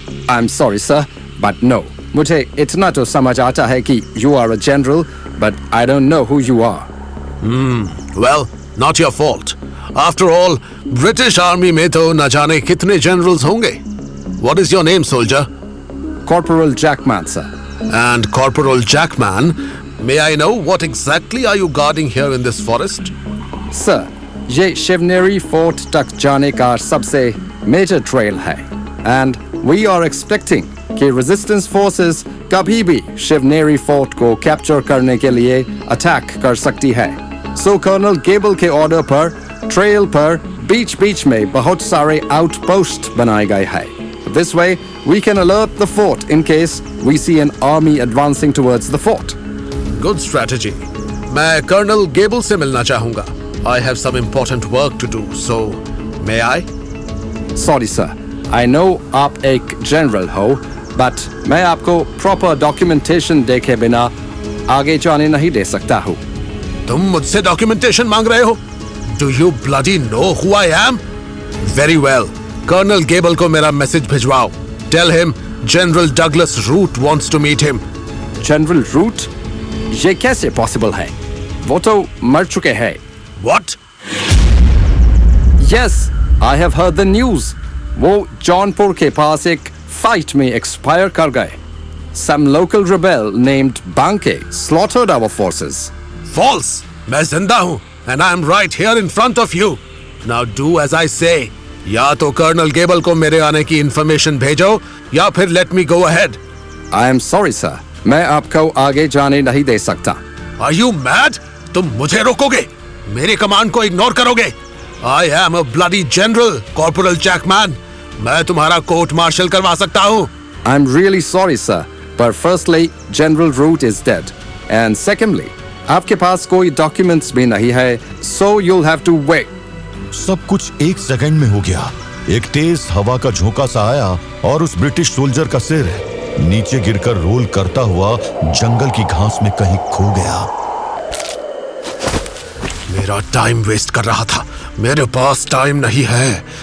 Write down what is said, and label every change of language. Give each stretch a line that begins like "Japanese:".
English: I am sorry sir, but no.
Hindi: मुझे इतना तो समझ आता है कि
English: You are a general, but I don't know who you are. Well, not your fault.
Hindi: After all, British army में तो न जाने कितने जनरल्स होंगे।
English: What is your name soldier? Corporal Jackman sir. And Corporal Jackman, may I know what exactly are you guarding here in this forest?
Hindi: Sir, ये Shivneri fort तक जाने का सबसे मेजर ट्रेल है,
English: and we are expecting
Hindi: कि resistance forces कभी भी Shivneri fort को कैप्चर करने के लिए अटैक कर सकती है। सो कर्नल गेबल के ऑर्डर पर ट्रेल पर बीच बीच में बहुत सारे आउटपोस्ट बनाए गए हैं।
English: This way, we can alert the fort in case we see an army advancing towards the fort. Good strategy.
Hindi: मैं कर्नल गेबल से मिलना चाहूंगा।
English: I have some important work to do, so may I? Sorry sir, I know
Hindi: आप एक general हो, but मैं आपको proper documentation देखे बिना आगे जाने नहीं दे सकता हूँ। तुम मुझसे डॉक्यूमेंटेशन मांग रहे हो?
English: Do you bloody know who I am? Very well.
Hindi: Colonel Gable को मेरा message भिजवाओ।
English: Tell him General Douglas Root wants to meet him.
Hindi: General root? ये कैसे पॉसिबल है? वो तो मर चुके हैं।
English: What? Yes, I have heard the news.
Hindi: वो जौनपुर के पास एक फाइट में एक्सपायर कर गए।
English: Some local rebel named Banke slaughtered our forces. False!
Hindi: मैं जिंदा हूँ
English: and I am right here in front of you. Now do as I say.
Hindi: या तो कर्नल गेबल को मेरे आने की इंफॉर्मेशन भेजो या फिर
English: let me go ahead. I am sorry, sir.
Hindi: मैं आपको आगे जाने नहीं दे सकता।
English: Are you mad?
Hindi: तुम मुझे रोकोगे? मेरे कमांड को इग्नोर करोगे?
English: I am a bloody general, Corporal Jackman.
Hindi: मैं तुम्हारा कोर्ट मार्शल करवा सकता हूँ।
English: I'm really sorry, sir. But firstly, General Root is dead. And secondly,
Hindi: आपके पास कोई documents भी नहीं है,
English: so you'll have to wait.
Hindi: सब कुछ एक सेकंड में हो गया। एक तेज हवा का झोंका सा आया और उस ब्रिटिश सोल्जर का सिर नीचे गिरकर रोल करता हुआ जंगल की घास में कहीं खो गया। मेरा टाइम वेस्ट कर रहा था। मेरे पास टाइम नहीं है।